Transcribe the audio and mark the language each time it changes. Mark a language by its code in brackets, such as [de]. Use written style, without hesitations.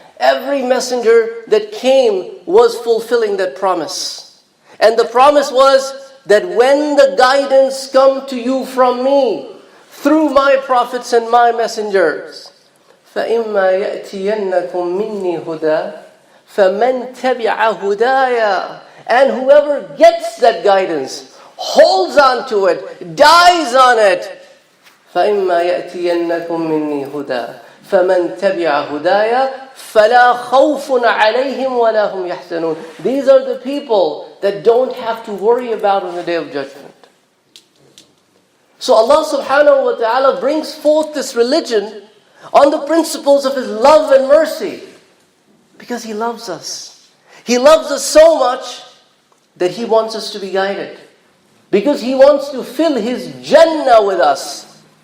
[en] Every messenger that came was fulfilling that promise. And the promise was that when the guidance come to you from me, through my prophets and my messengers, [ar] فَإِمَّا يَأْتِيَنَّكُم مِّنِّي هُدًى فَمَنْ تَبِعَ هُدَايَ. [en] And whoever gets that guidance, holds on to it, dies on it, [ar] فَإِمَّا يَأْتِيَنَّكُم مِّنِّي هُدًى فَمَنْ تَبِعَ هُدَايَ فَلَا خَوْفٌ عَلَيْهِمْ وَلَا هُمْ يَحْزَنُونَ. [en] These are the people that don't have to worry about on the Day of Judgment. So Allah subhanahu wa ta'ala brings forth this religion on the principles of His love and mercy. Because He loves us. He loves us so much that He wants us to be guided. Because He wants to fill His Jannah with us.